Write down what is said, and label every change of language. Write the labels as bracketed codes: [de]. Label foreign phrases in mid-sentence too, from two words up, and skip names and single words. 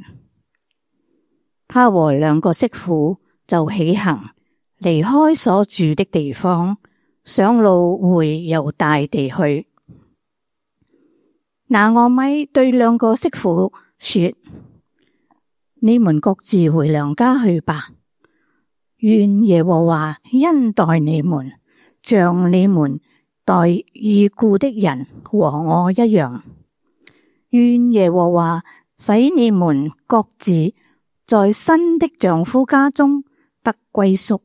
[zh] 他和2個媳婦就起行，離開所住的地方，上路回猶大地去。拿俄米對2個媳婦說：你們各自回娘家去吧，願耶和華恩待你們，像你們待已故的人和我一樣。願耶和華使你們各自在新的丈夫家中得歸宿。